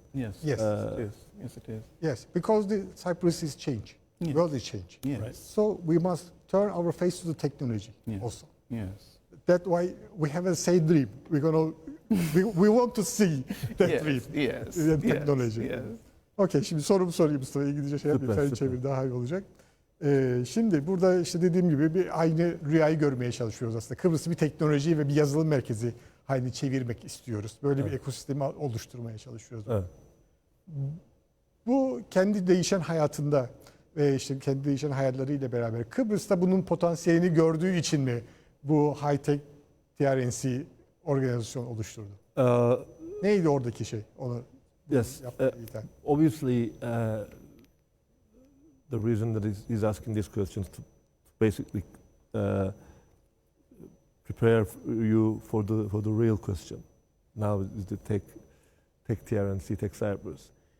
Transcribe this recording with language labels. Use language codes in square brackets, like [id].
[en] Yes. Yes. It is. Yes, it is. Yes, because the Cyprus is change. Yes. World is change. Yes. Right. So we must turn our face to the technology Yes. also. Yes. That's why we have a same dream. We want to see that dream. Yes. Technology. Yes. [tr] Okey, şimdi sorumu sorayım Mustafa. İngilizce şey yapayım, sen çevir daha iyi olacak. Şimdi burada işte dediğim gibi bir aynı rüyayı görmeye çalışıyoruz aslında. Kıbrıs'ı bir teknoloji ve bir yazılım merkezi haline çevirmek istiyoruz. Böyle bir ekosistemi oluşturmaya çalışıyoruz. Evet. Bu kendi değişen hayatında ve işte kendi değişen hayatlarıyla beraber Kıbrıs'ta bunun potansiyelini gördüğü için mi bu high-tech TRNC organizasyon oluşturdu? Neydi oradaki şey? Onu [en] Yes. Obviously, the reason that he's asking these questions to basically prepare you for the real question. Now is the tech TRNC, Tech Cyprus.